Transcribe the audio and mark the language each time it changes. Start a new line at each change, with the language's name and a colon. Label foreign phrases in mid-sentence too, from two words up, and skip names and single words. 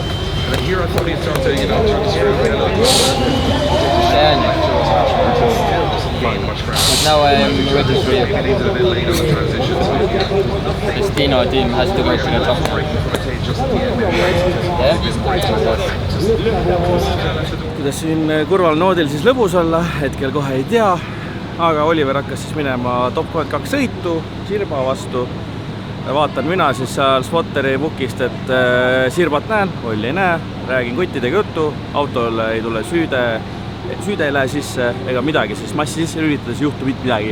English: And then here I thought he'd start saying, trying to screw now I am ready for you. This Dino team has to go to the top. Yeah?
Estonian: kuidas siin kurval noodil siis lõbus olla, hetkel kohe ei tea, aga Oliver hakkas siis minema top 32 sõitu Sirba vastu. Vaatan mina siis seal Spotteri bookist, et Sirbat näen, Olli ei näe, räägin kuttidega juttu, autole ei tule süüde ei lähe sisse ega midagi, sest massi sisse lülitades ei juhtu mitte midagi.